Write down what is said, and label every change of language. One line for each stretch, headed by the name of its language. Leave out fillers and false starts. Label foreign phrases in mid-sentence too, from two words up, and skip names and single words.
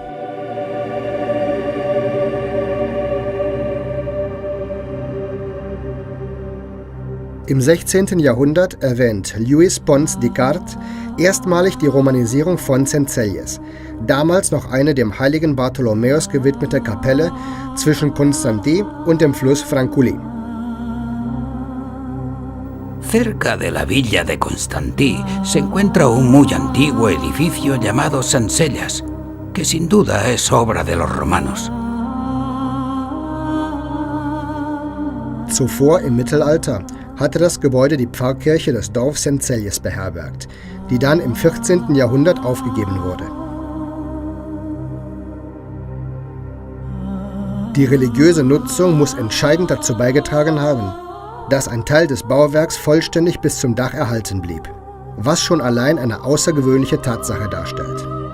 German: Im 16. Jahrhundert erwähnt Lluís Pons d'Icart erstmalig die Romanisierung von Centelles, damals noch eine dem heiligen Bartholomäus gewidmete Kapelle zwischen Constantí und dem Fluss Francolí.
Spanish: Cerca de la villa de Constantí se encuentra un muy antiguo edificio llamado Centelles, que sin duda es obra de los romanos.
German: Zuvor im Mittelalter hatte das Gebäude die Pfarrkirche des Dorfs Centelles beherbergt, die dann im 14. Jahrhundert aufgegeben wurde. Die religiöse Nutzung muss entscheidend dazu beigetragen haben, dass ein Teil des Bauwerks vollständig bis zum Dach erhalten blieb, was schon allein eine außergewöhnliche Tatsache darstellt.